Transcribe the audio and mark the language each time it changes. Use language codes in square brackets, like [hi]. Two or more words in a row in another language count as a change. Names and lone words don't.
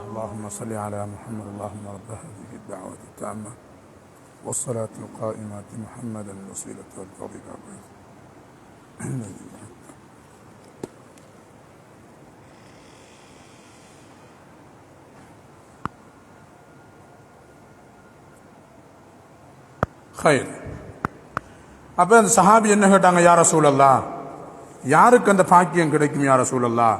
[ar] اللهم صل على محمد. اللهم رب هذه الدعوة التامة والصلاة القائمة محمدا الوسيلة والفضيلة. ஹைர். [ta] அப்போ அந்த சஹாபி என்ன கேட்டாங்க, [ar] يا رسول الله, [ta] யாருக்கு அந்த பாக்கியம் கிடைக்கும் [ar] يا رسول الله?